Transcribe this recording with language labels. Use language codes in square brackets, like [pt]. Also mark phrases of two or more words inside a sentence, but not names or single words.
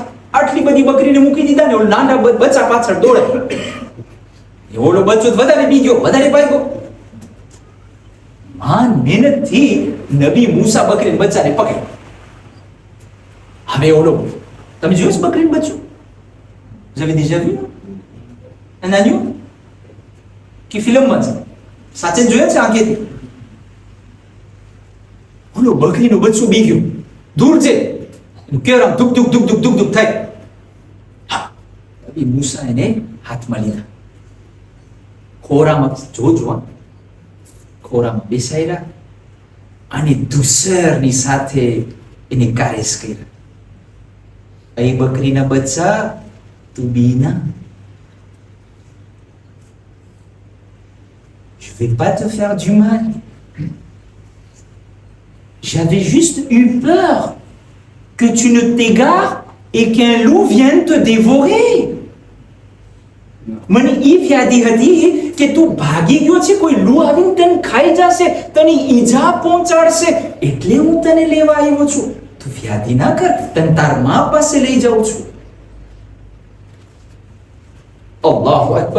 [gu] આટલી બધી બકરીને મૂકી દીધા ને ઓલો નાના બચ્ચા પાછળ દોડે. ઓલો બચ્ચો વધારે બીજો, વધારે ભાગ્યો. મહેનતથી નબી મૂસા બકરીને બચ્ચાને પકડ્યો. હવે ઓલો તમે જોયું છે બકરીનું બચ્ચું? [fr] Vous avez déjà vu un agneau qui filme છે? [gu] સાચે જોયા છે આંખેથી? ઓલો બકરીનું બચ્ચું બી ગયું, દૂર છે, કેરમ ધુક ધુક ધુક ધુક ધુક ધુક થાય. નબી મૂસા એને હાથમાં લીધા, ખોરામાં જોજો, ખોરામાં બેસાડ્યા અને ધુસરની સાથે એને કારેસ કર્યા. એ બકરીના બચ્ચા તું બીના, [fr] je vais pas te faire du mal, j'avais juste eu peur que tu ne t'égares et qu'un loup vienne te dévorer. [gu] મને ઈ વ્યાધિ હતી કે તું ભાગી ગયો છે, કોઈ લૂ આવીને તને ખાઈ જશે, તને ઈજા પહોંચાડશે, એટલે હું તને લેવા આવ્યો છું. તું વ્યાધિ ના કર, તને તાર માં પાસે લઈ જાઉં છું. [ar] الله أكبر.